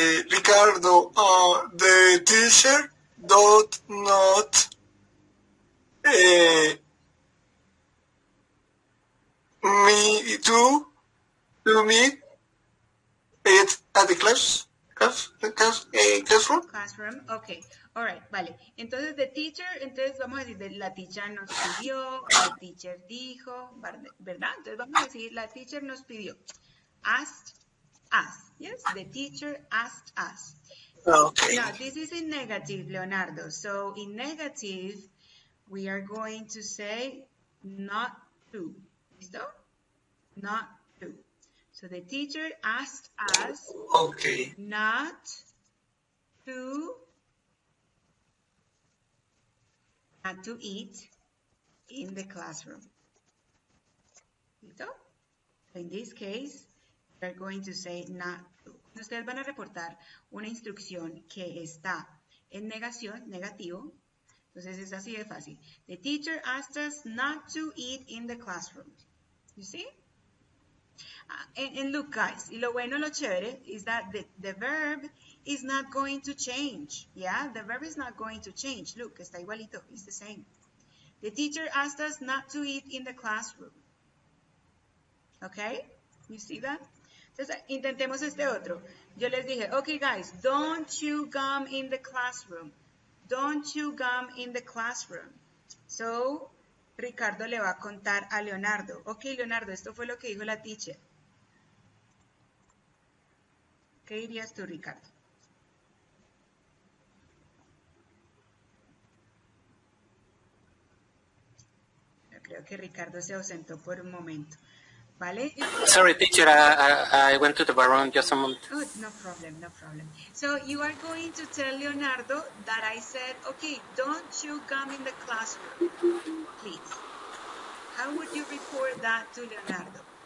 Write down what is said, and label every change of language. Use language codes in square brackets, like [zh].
[en] teacher does not me to me it at the classroom. Classroom, ok. All right, vale. [es] Entonces, [en] the teacher, [es] entonces vamos a decir, la teacher nos pidió, la teacher dijo, ¿verdad? Entonces vamos a decir, la teacher nos pidió. [en] Asked us, yes? The teacher asked us. Okay. Now, this is in negative, Leonardo. So, in negative, we are going to say not to. ¿Listo? Not to. So, the teacher asked us Okay. not to eat in the classroom. ¿Listo? In this case, we're going to say not to. [es] Ustedes van a reportar una instrucción que está en negación, negativo. Entonces es así de fácil. [en] The teacher asked us not to eat in the classroom. You see? And look, guys, [es] y lo bueno, lo chévere, [en] is that the verb is not going to change. Yeah, the verb is not going to change. Look, [es] está igualito, [en] it's the same. The teacher asked us not to eat in the classroom. Okay? You see that? [es] Entonces, intentemos este otro. Yo les dije, [en] okay, guys, don't chew gum in the classroom. Don't chew gum in the classroom. [es] So, Ricardo le va a contar a Leonardo. Okay, Leonardo, esto fue lo que dijo la teacher. ¿Qué dirías tú, Ricardo? Yo creo que Ricardo se ausentó por un momento. ¿Vale? [en] Sorry, teacher, I went to the bathroom just a moment. Oh, no problem, no problem. So you are going to tell Leonardo that I said, okay, don't chew gum in the classroom, please. How would you report that to Leonardo?